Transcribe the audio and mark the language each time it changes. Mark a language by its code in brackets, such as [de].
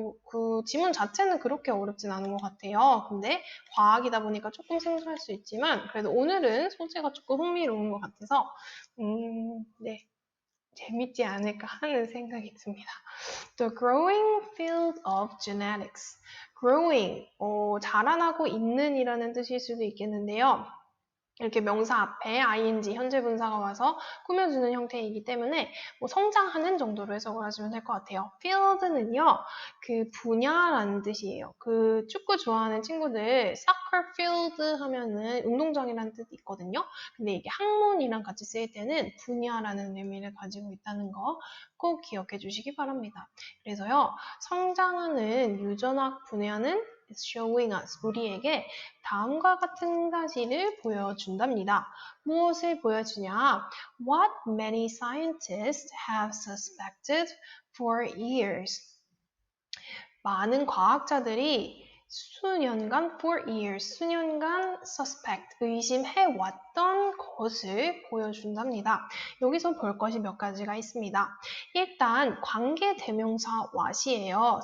[ko] 그 지문 자체는 그렇게 어렵진 않은 것 같아요. 근데 과학이다 보니까 조금 생소할 수 있지만, 그래도 오늘은 소재가 조금 흥미로운 것 같아서, 네, 재밌지 않을까 하는 생각이 듭니다. [en] The growing field of genetics. growing, [ko] 자라나고 있는 이라는 뜻일 수도 있겠는데요. 이렇게 명사 앞에 ing 현재 분사가 와서 꾸며주는 형태이기 때문에 뭐 성장하는 정도로 해석을 하시면 될 것 같아요. field는요, 그 분야라는 뜻이에요. 그 축구 좋아하는 친구들 soccer field 하면은 운동장이라는 뜻이 있거든요. 근데 이게 학문이랑 같이 쓰일 때는 분야라는 의미를 가지고 있다는 거 꼭 기억해 주시기 바랍니다. 그래서요, 성장하는 유전학 분야는 [en] showing us, [ko] 우리에게 다음과 같은 사실을 보여준답니다. 무엇을 보여주냐? [en] What many scientists have suspected for years. [ko] 많은 과학자들이 수년간, [en] for years, [ko] 수년간 suspect, 의심해왔던 것을 보여준답니다. 여기서 볼 것이 몇 가지가 있습니다. 일단 관계대명사 what이에요.